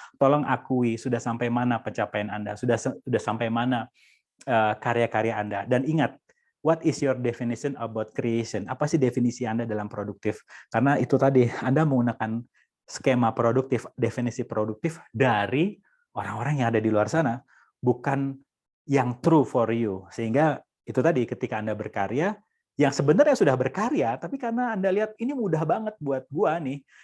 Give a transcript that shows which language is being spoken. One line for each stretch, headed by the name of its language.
Indonesian: Tolong akui sudah sampai mana pencapaian Anda, sudah sampai mana karya-karya Anda. Dan ingat,
English: what is your definition about creation?
Indonesian: Apa sih definisi Anda dalam produktif? Karena itu tadi, Anda menggunakan skema produktif, definisi produktif dari orang-orang yang ada di luar sana, bukan yang
English: true for you.
Indonesian: Sehingga itu tadi, ketika Anda berkarya, yang sebenarnya sudah berkarya, tapi karena Anda lihat ini mudah banget buat gua nih.